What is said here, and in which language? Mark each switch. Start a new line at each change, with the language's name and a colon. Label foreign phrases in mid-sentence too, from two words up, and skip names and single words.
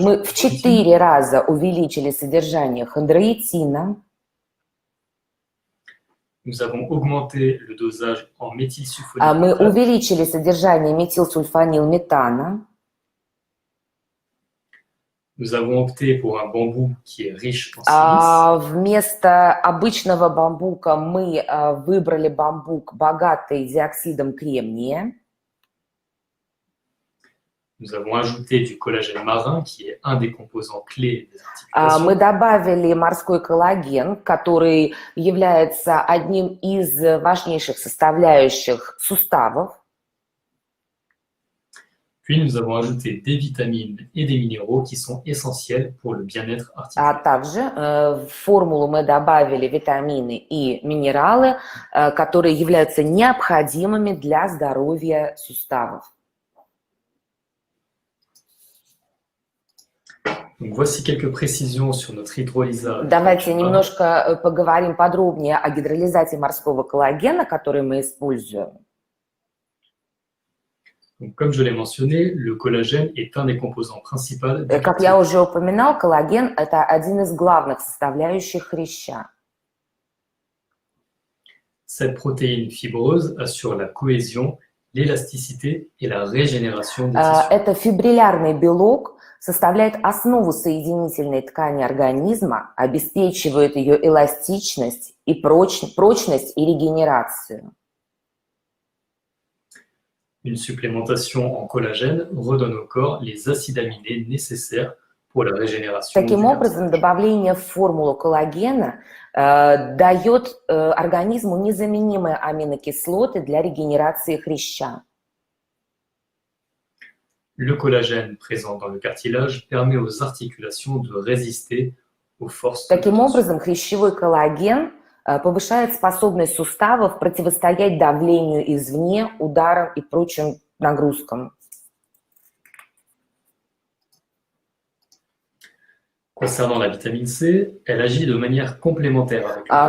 Russian: Мы
French: en
Russian: в
French: chondroïtine.
Russian: 4 раза увеличили содержание хондроитина.
French: Nous avons augmenté le dosage en
Russian: Мы
French: méthylsulfonylméthane.
Russian: увеличили содержание метилсульфанилметана.
French: Nous avons opté pour un bambou qui est riche en silice.
Russian: Вместо обычного бамбука мы выбрали бамбук, богатый диоксидом кремния.
French: Nous avons ajouté du collagène marin qui est un des composants clés des
Russian: Мы
French: articulations.
Russian: добавили морской коллаген, который является одним из важнейших составляющих суставов.
French: Puis nous avons ajouté des vitamines et des minéraux qui sont essentiels pour le bien-être
Russian: А
French: articulaire.
Russian: также в формулу мы добавили витамины и минералы, которые являются необходимыми для здоровья суставов.
French: Donc voici quelques précisions sur notre hydrolysat.
Russian: Давайте немножко поговорим подробнее о гидролизате морского коллагена, который мы используем.
French: Donc, comme je l'ai mentionné, le collagène est un des composants principaux du
Russian: Как я уже упоминал, коллаген – это один из главных составляющих хряща.
French: Cette protéine fibreuse assure la cohésion, l'élasticité et la régénération des tissus.
Russian: Это фибриллярный белок, составляет основу соединительной ткани организма, обеспечивает ее эластичность и прочность и регенерацию.
French: Une supplémentation en collagène redonne au corps les acides aminés nécessaires pour la régénération.
Russian: Таким образом, добавление в формулу коллагена дает организму незаменимые аминокислоты для регенерации хряща.
French: Le collagène présent dans le cartilage permet aux articulations de résister aux forces.
Russian: Таким образом, хрящевой коллаген повышает способность суставов противостоять давлению извне, ударам и прочим нагрузкам.
French: Concernant la vitamine C, elle agit de manière complémentaire avec le